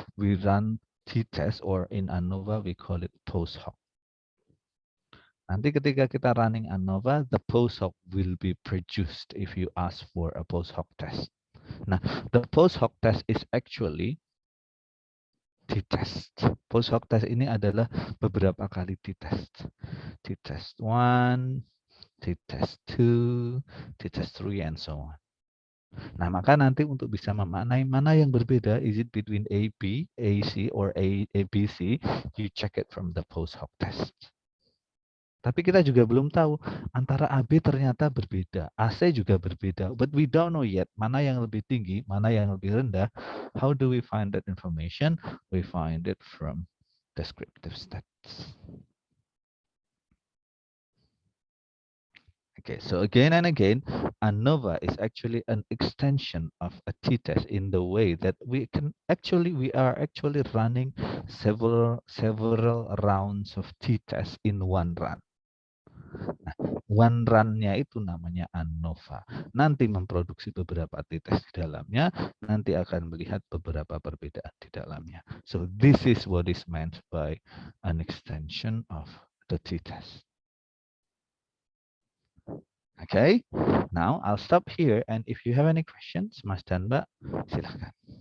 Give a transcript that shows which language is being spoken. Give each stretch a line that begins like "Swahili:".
English: We run t-test, or in ANOVA we call it post hoc.
Indonesian: Nanti ketika kita running ANOVA,
English: the post hoc will be produced if you ask for a post hoc test. Nah, the post hoc test is actually t-test.
Indonesian: Post hoc test ini adalah beberapa kali t-test.
English: T-test 1, t-test 2, t-test 3, and so on.
Indonesian: Nah, maka nanti untuk bisa memaknai mana yang berbeda,
English: is it between AB, AC, or ABC, you check it from the post hoc test.
Indonesian: Tapi kita juga belum tahu antara AB ternyata berbeda, AC juga berbeda,
English: but we don't know yet
Indonesian: mana yang lebih tinggi, mana yang lebih rendah.
English: How do we find that information? We find it from descriptive stats. Okay, so again and again, ANOVA is actually an extension of a t-test in the way that we are actually running several rounds of t-test in one run.
Indonesian: Nah, one run-nya itu namanya ANOVA. Nanti memproduksi beberapa t-test di dalamnya, nanti akan melihat beberapa perbedaan di dalamnya.
English: So this is what is meant by an extension of the t-test. Okay, now I'll stop here, and if you have any questions, Mas dan Mbak, silakan.